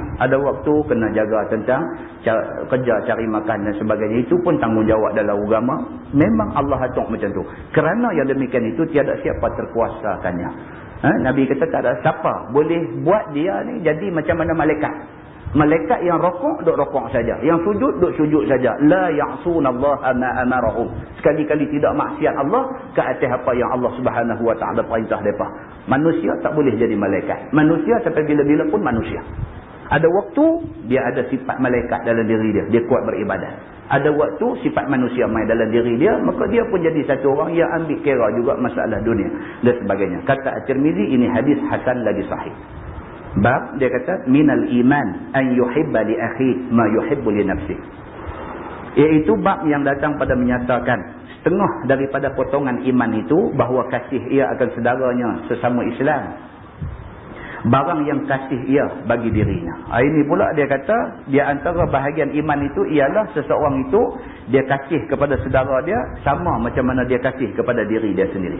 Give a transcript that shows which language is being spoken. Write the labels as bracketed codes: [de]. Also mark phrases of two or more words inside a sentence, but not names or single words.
[ms] Ada waktu kena jaga tentang kerja, cari makan dan sebagainya. Itu pun tanggungjawab dalam agama. Memang Allah atur macam tu. Kerana yang demikian itu tiada siapa terkuasakannya. Nabi kata tak ada siapa boleh buat dia ni jadi macam mana malaikat. Malaikat yang rokok, duk rokok saja. Yang sujud, duk sujud saja. [ar] لا يعصون الله ما أمرهم. [ms] Sekali-kali tidak maksiat Allah ke atas apa yang [ar] الله سبحانه وتعالى [ms] perintah depa. Manusia tak boleh jadi malaikat. Manusia sampai bila-bila pun manusia. Ada waktu dia ada sifat malaikat dalam diri dia. Dia kuat beribadat. Ada waktu sifat manusia main dalam diri dia, maka dia pun jadi satu orang yang ambil kira juga masalah dunia dan sebagainya. Kata At-Tirmizi, ini hadis hasan lagi sahih. Bab dia kata [ar] من الإيمان أن يحب لأخي ما يحب لنفسي. [ms] Iaitu bab yang datang pada menyatakan setengah daripada potongan iman itu bahawa kasih ia akan saudaranya sesama Islam. Barang yang kasih ia bagi dirinya. Ini pula dia kata di antara bahagian iman itu ialah seseorang itu dia kasih kepada saudara dia sama macam mana dia kasih kepada diri dia sendiri.